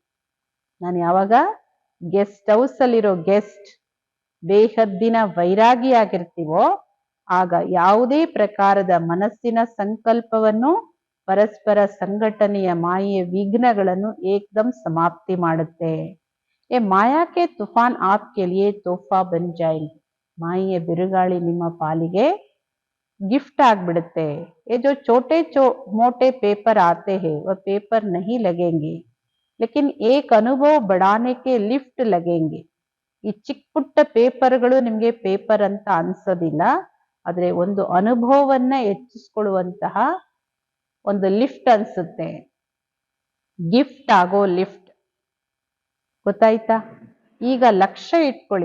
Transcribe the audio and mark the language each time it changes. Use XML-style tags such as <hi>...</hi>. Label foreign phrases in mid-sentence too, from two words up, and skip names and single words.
<kn>ನಾನು ಯಾವಾಗ</kn> <en>guest house</en> <kn>ಅಲ್ಲಿರೋ ಗೆಸ್ಟ್ ಬೇಹದ್ದಿನ ವೈರಾಗಿಯಾಗಿರ್ತೀವೋ ಆಗ ಯಾವುದೇ ಪ್ರಕಾರದ ಮನಸ್ಸಿನ ಸಂಕಲ್ಪವನ್ನು, ಪರಸ್ಪರ ಸಂಘಟನೆಯ ಮಾಯೆಯ ವಿಘ್ನಗಳನ್ನು ಏಕದಂ ಸಮಾಪ್ತಿ ಮಾಡುತ್ತೆ.</kn> <hi>ये माया के तूफान आपके लिए तोहफा बन जाएंगे.</hi> <kn>ಮಾಯೆಯ ಬಿರುಗಾಳಿ ನಿಮ್ಮ ಪಾಲಿಗೆ ಗಿಫ್ಟ್ ಆಗ್ಬಿಡುತ್ತೆ.</kn> <hi>ये जो छोटे मोटे पेपर आते हैं वह पेपर नहीं लगेंगे, लेकिन एक अनुभव बढ़ाने के लिफ्ट लगेंगे.</hi> <kn>ಈ ಚಿಕ್ಕ ಪುಟ್ಟ ಪೇಪರ್ಗಳು ನಿಮ್ಗೆ ಪೇಪರ್ ಅಂತ ಅನ್ಸೋದಿಲ್ಲ, ಆದ್ರೆ ಒಂದು ಅನುಭವವನ್ನ ಹೆಚ್ಚಿಸ್ಕೊಳ್ಳುವಂತಹ ಒಂದು ಲಿಫ್ಟ್ ಅನ್ಸುತ್ತೆ. ಗಿಫ್ಟ್ ಆಗೋ ಲಿಫ್ಟ್. ಗೊತ್ತಾಯ್ತಾ? ಈಗ ಲಕ್ಷ್ಯ ಇಟ್ಕೊಳ್ಳಿ.</kn>